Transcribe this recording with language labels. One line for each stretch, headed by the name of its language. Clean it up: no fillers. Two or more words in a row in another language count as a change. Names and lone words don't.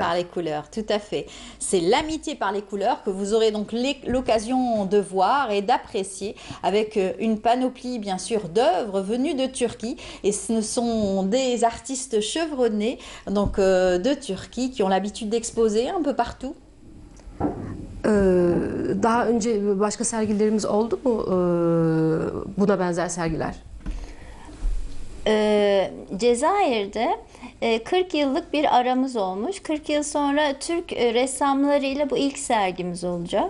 French: Par les couleurs, tout à fait. C'est l'amitié par les couleurs que vous aurez donc l'occasion de voir et d'apprécier avec une panoplie bien sûr d'œuvres venues de Turquie. Et ce sont des artistes chevronnés donc, de Turquie qui ont l'habitude d'exposer un peu partout.
Turkish: Daha önce başka sergilerimiz oldu mu buna benzer sergiler? Cezayir'de 40 yıllık bir aramız olmuş. 40 yıl sonra Türk ressamlarıyla bu ilk sergimiz olacak.